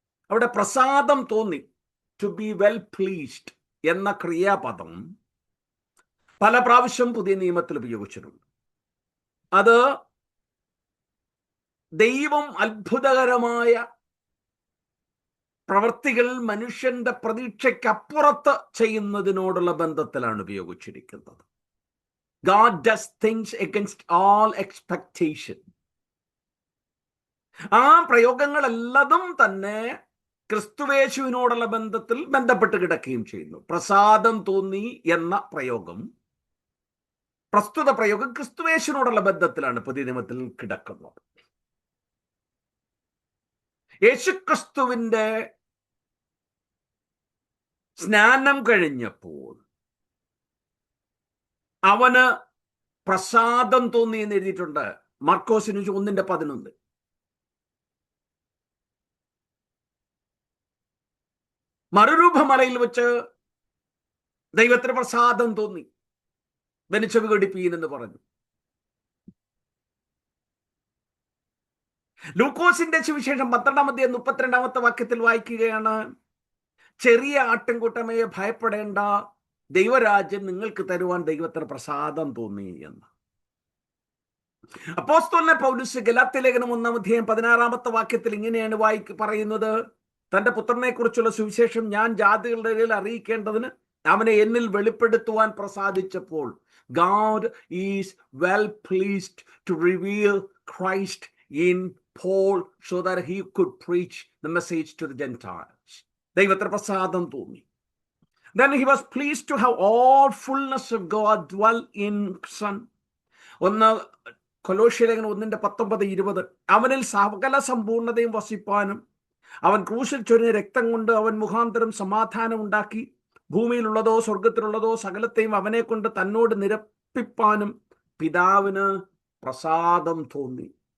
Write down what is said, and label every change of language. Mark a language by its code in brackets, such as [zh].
[ml] അവിടെ പ്രസാദം തോന്നി, [en] to be well pleased [ml] എന്ന ക്രിയാപദം പല പ്രാവശ്യം പുതിയ നിയമത്തിൽ ഉപയോഗിച്ചിട്ടുണ്ട്. അത് ദൈവം അത്ഭുതകരമായ പ്രവൃത്തികൾ മനുഷ്യന്റെ പ്രതീക്ഷയ്ക്കപ്പുറത്ത് ചെയ്യുന്നതിനോടുള്ള ബന്ധത്തിലാണ് ഉപയോഗിച്ചിരിക്കുന്നത്. [en] God does things against all expectation. [ml] ആ പ്രയോഗങ്ങളെല്ലതും തന്നെ ക്രിസ്തുവേശുവിനോടുള്ള ബന്ധത്തിൽ ബന്ധപ്പെട്ട് കിടക്കുകയും ചെയ്യുന്നു. പ്രസാദം തോന്നി എന്ന പ്രയോഗം, പ്രസ്തുത പ്രയോഗം ക്രിസ്തുവേശുവിനോടുള്ള ബന്ധത്തിലാണ് പുതിയ നിയമത്തിൽ കിടക്കുന്നത്. യേശുക്രിസ്തുവിന്റെ സ്നാനം കഴിഞ്ഞപ്പോൾ അവന് പ്രസാദം തോന്നി എന്ന് എഴുതിയിട്ടുണ്ട് മർക്കോസിന് 1:11. മറുരൂപമലയിൽ വെച്ച് ദൈവത്തിന് പ്രസാദം തോന്നി, വെനിച്ചവി കടിപ്പീൻ എന്ന് പറഞ്ഞു. ലൂക്കോസിന്റെ സുവിശേഷം 12:32 വായിക്കുകയാണ്, ചെറിയ ആട്ടിൻകൂട്ടമേ ഭയപ്പെടേണ്ട, ദൈവരാജ്യം നിങ്ങൾക്ക് തരുവാൻ ദൈവത്തിന് പ്രസാദം തോന്നി എന്ന്. അപ്പോസ്തലനായ പൗലോസ് ഗലാത്യ ലേഖനം 1:16 ഇങ്ങനെയാണ് പറയുന്നത്, തന്റെ പുത്രനെ കുറിച്ചുള്ള സുവിശേഷം ഞാൻ ജാതികളുടെ ഇടയിൽ അറിയിക്കേണ്ടതിന് അവനെ എന്നിൽ വെളിപ്പെടുത്തുവാൻ പ്രസാദിച്ചപ്പോൾ, [en] God is well pleased to reveal Christ in Paul so that he could preach the message to the Gentiles. [ml] ദൈവത്തിന് പ്രസാദം തോന്നി. [en] Then he was pleased to have all fullness of God dwell in Son. [ml] കൊലോസ്യ ലേഖനം 1:19-20 അവനിൽ സകല സമ്പൂർണതയും വസിപ്പാനും അവൻ ക്രൂശിൽ ചൊരിഞ്ഞ രക്തം കൊണ്ട് അവൻ മുഖാന്തരം സമാധാനം ഉണ്ടാക്കി ഭൂമിയിലുള്ളതോ സ്വർഗത്തിലുള്ളതോ സകലത്തെയും അവനെ കൊണ്ട് തന്നോട് നിരപ്പിപ്പാനും പിതാവിന് പ്രസാദം തോന്നി.